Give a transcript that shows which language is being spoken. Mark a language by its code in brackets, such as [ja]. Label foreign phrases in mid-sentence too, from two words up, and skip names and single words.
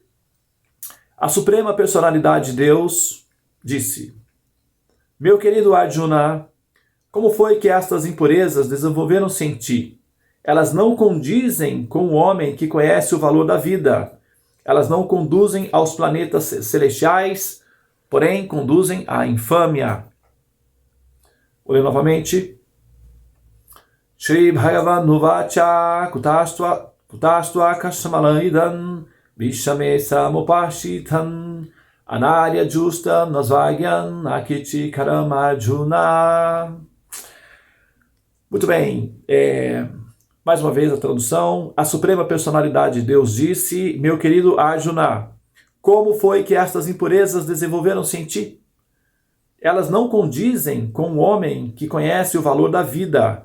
[pt] A suprema personalidade de Deus disse: meu querido Arjuna, como foi que estas impurezas desenvolveram-se em ti? Elas não condizem com o homem que conhece o valor da vida. Elas não conduzem aos planetas celestiais, porém conduzem à infâmia. Vou ler novamente. [sa] श्री भगवान् उवाच कुतस्त्वा कश्मलमिदं विषमे समुपस्थितम् अनार्य जुष्टम् अस्वर्ग्यम् अकीर्ति करम् अर्जुन. [pt] Muito bem, mais uma vez a tradução. A suprema personalidade de Deus disse: meu querido Arjuna, como foi que estas impurezas desenvolveram-se em ti? Elas não condizem com o homem que conhece o valor da vida.